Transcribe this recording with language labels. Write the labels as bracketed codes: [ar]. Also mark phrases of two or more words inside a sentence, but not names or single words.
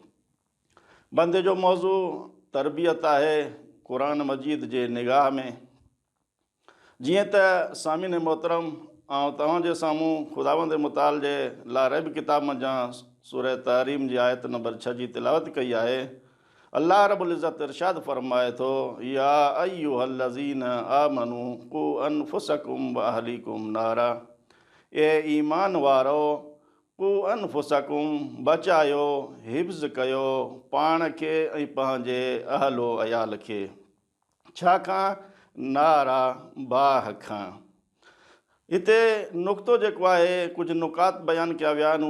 [sd] बंदे जो मौज़ू तरबियत आहे क़ुरान मजीद जे निगाह में। जीअं त सामिन मोहतरम, तव्हांजे साम्हूं ख़ुदावंद मुताल जे लारब किताब जा सूरह तहरीम जी आयत नंबर 6 जी तिलावत कई आहे। अल्लाह रब्बुल इज़्ज़त इरशाद फरमाए थो, [ar] يا أيها الذين آمنوا قوا أنفسكم وأهليكم نارا. [sd] ए ईमान वारो, [ar] قوا أنفسكم [sd] बचायो, हिफ़्ज़ कयो पाण खे ऐं पंहिंजे अहलो अयाल खे। छाखां? नारा, बाह खां। हिते नुक़्तो जेको आहे, कुझु नुकात बयानु कया विया आहिनि।